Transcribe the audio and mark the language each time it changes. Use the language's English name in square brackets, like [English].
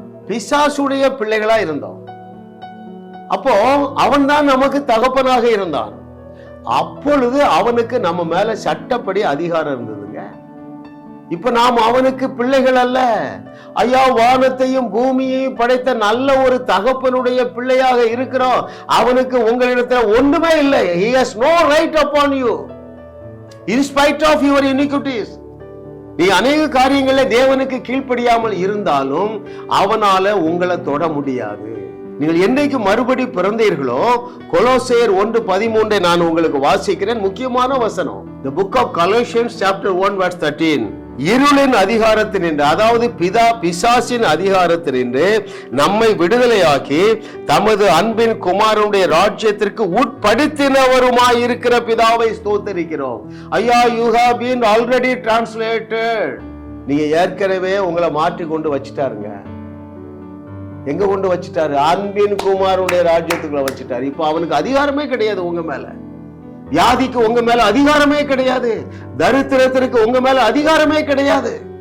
[Tamil] பிசாசுடைய பிள்ளைகளா இருந்தோம். அப்போ அவன் தான் நமக்கு தகப்பனாக இருந்தான். அப்பொழுது அவனுக்கு நம்ம மேல சட்டப்படி அதிகாரம் இருந்ததுங்க. இப்ப நாம் அவனுக்கு பிள்ளைகள் அல்ல. ஐயா, வானத்தையும் பூமியையும் படைத்த நல்ல ஒரு தகப்பனுடைய பிள்ளையாக இருக்கிறோம். அவனுக்கு உங்களிடத்துல ஒன்றுமே இல்லை. [English] He has no right upon you in spite of your iniquities. [Tamil] நீ அநேக காரியங்கள தேவனுக்கு கீழ்ப்படியாமல் இருந்தாலும் அவனால உங்களை தொட முடியாது. நீங்கள் என்னைக்கு மறுபடி பிறந்தீர்களோ, கொலோசையர் 1:13 நான் உங்களுக்கு வாசிக்கிறேன். முக்கியமான வசனம். [English] The book of Colossians chapter 1 verse 13. [Tamil] இருளின் அதிகாரத்தினின்று, அதாவது பிசாசின் அதிகாரத்தினின்று நம்மை விடுதலையாக்கி தமது அன்பின் குமாரனுடைய ராஜ்யத்திற்கு உட்படுத்தினவருமாய் இருக்கிற பிதாவை ஸ்தோத்தரிக்கிறோம். ஐயா, [English] you have been already translated. [Tamil] நீங்க ஏற்கனவே உங்களை மாற்றி கொண்டு வச்சிட்டாருங்க. எங்க கொண்டு வச்சிட்டாரு? அன்பின் குமாரனுடைய ராஜ்யத்துக்குள்ள வச்சிட்டாரு. இப்ப அவனுக்கு அதிகாரமே கிடையாது உங்க மேல. வியாதிக்கு உங்க மேல அதிகாரமே கிடையாது. தரித்திரத்திற்கு உங்க மேல அதிகாரமே கிடையாது.